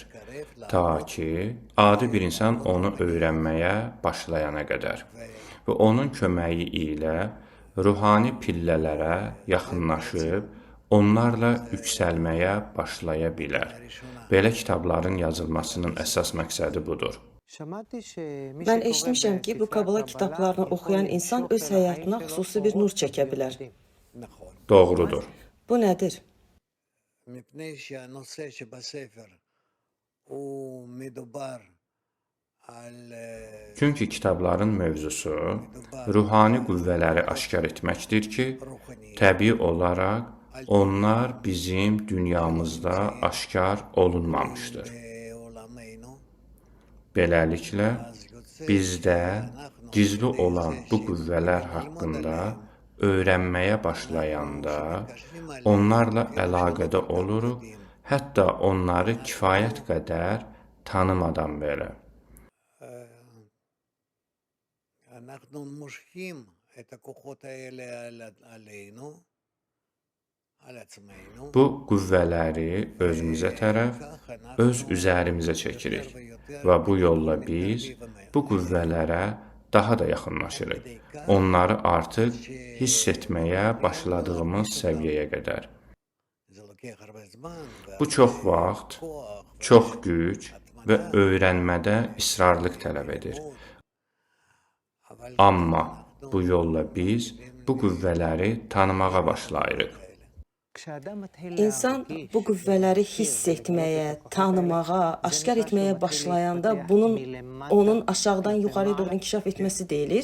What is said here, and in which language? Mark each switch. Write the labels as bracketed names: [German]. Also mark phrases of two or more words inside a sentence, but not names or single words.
[Azerbaijani] Ta ki, adi bir insan onu öyrənməyə başlayana qədər və onun köməyi ilə ruhani pillələrə yaxınlaşıb, onlarla yüksəlməyə başlaya bilər. Belə kitabların yazılmasının əsas məqsədi budur. Mən eşitmişəm ki, bu Kabala kitablarını oxuyan insan öz həyatına xüsusi bir nur çəkə bilər. Doğrudur. Bu nədir? [Hebrew] מפני שהנושא שבספר הוא מדובר על [Azerbaijani] Çünki kitabların mövzusu ruhani qüvvələri aşkar etməkdir ki, təbii olaraq onlar bizim dünyamızda aşkar olunmamışdır. [Hebrew] בעולמנו, [Azerbaijani] Beləliklə, bizdə gizli olan bu qüvvələr haqqında öyrənməyə başlayanda onlarla əlaqədə oluruq, hətta onları kifayət qədər tanımadan belə. [Hebrew] אנחנו מושכים את הכוחות האלה עלינו, על עצמנו. [Azerbaijani] Bu qüvvələri özümüzə tərəf, öz üzərimizə çəkirik və bu yolla biz bu qüvvələrə daha da yaxınlaşırıq. Onları artıq hiss etməyə başladığımız səviyyəyə qədər. [Hebrew] זה לוקח הרבה זמן, [Azerbaijani] Bu çox vaxt, çox güc və öyrənmədə israrlıq tələb edir. Amma bu yolla biz bu qüvvələri tanımağa başlayırıq. İnsan bu qüvvələri hiss etməyə, tanımağa, aşkar etməyə başlayanda bunun onun aşağıdan yuxarıya doğru inkişaf etməsi deyilir.